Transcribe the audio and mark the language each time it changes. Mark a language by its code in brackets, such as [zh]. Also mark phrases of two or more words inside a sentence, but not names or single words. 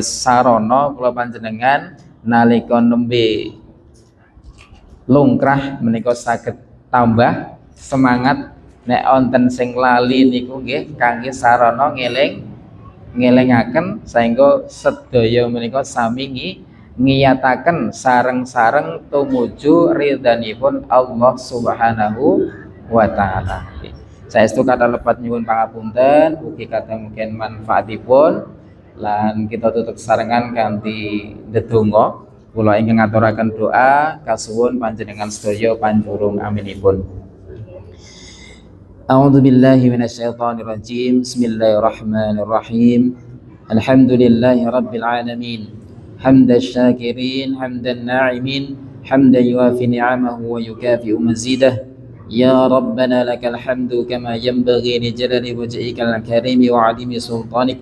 [jv] sarana kula panjenengan nalika nembe lungkrah menika saged tambah semangat nek wonten sing lali niku nggih kangge sarana ngelingaken saengga sedaya menika sami ngiyataken sareng-sareng tumuju ridhanipun Allah [ar] سبحانه وتعالى. [jv] Saestu kata lepat nyuwun pangapunten ugi kata mungkin manfaatipun lan kita tutup sarengan kanthi ndedonga kula ingkang ngaturaken doa kasuwun panjenengan sedaya panjurung aminipun. [ar] أعوذ بالله من الشيطان الرجيم. بسم الله الرحمن الرحيم الحمد لله رب العالمين. حمد الشاكرين حمد الناعمين حمدا يوافي نعمه ويكافئ مزيده. يا ربنا لك الحمد كما ينبغي لجلال وجهك الكريم وعظيم سلطانك.